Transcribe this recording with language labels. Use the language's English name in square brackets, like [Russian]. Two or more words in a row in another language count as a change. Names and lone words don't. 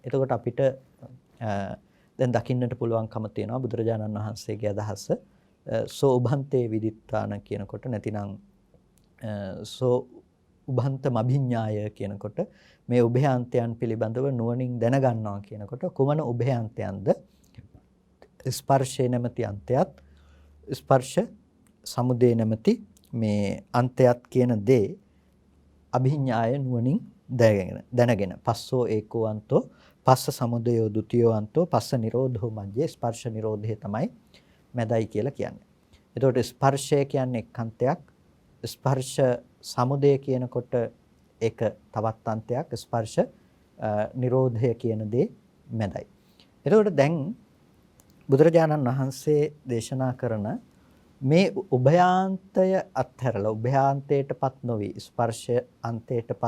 [Sinhala] එතකොට අපිට දැන් දකින්නට පුළුවන්කම තියෙනවා බුදුරජාණන් වහන්සේගේ අදහස [Pali] සෝ උභන්තේ විදිත්තාන [Sinhala] කියනකොට නැතිනම් [Pali] සෝ උභන්තම අභිඤ්ඤාය [Sinhala] කියනකොට මේ උභයාන්තයන් පිළිබඳව නුවණින් දැනගන්නවා කියනකොට කුමන උභයාන්තයන්ද? ස්පර්ශය නැමැති අන්තයත් ස්පර්ශ සමුදය නැමැති මේ අන්තයත් කියන දේ අභිඤ්ඤාය නුවණින් දැනගෙන [Pali] පස්සෝ ඒකෝ අන්තෝ පස්ස සමුදයෝ ဒ ුතියෝ අන්තෝ පස්ස නිරෝධෝ මජ්ජේ [Sinhala] ස්පර්ශ නිරෝධය තමයි මැදයි කියලා කියන්නේ. එතකොට ස්පර්ශය කියන්නේ එක්කන්තයක්, ස්පර්ශ සමුදය කියනකොට ඒක තවත් අන්තයක්, ස්පර්ශ නිරෝධය කියන දේ මැදයි. එතකොට දැන් බුදුරජාණන් වහන්සේ දේශනා කරන මේ උභයාන්තය අත්හැරලා උභයාන්තයටපත් නොවි, ස්පර්ශ අන්තයටපත්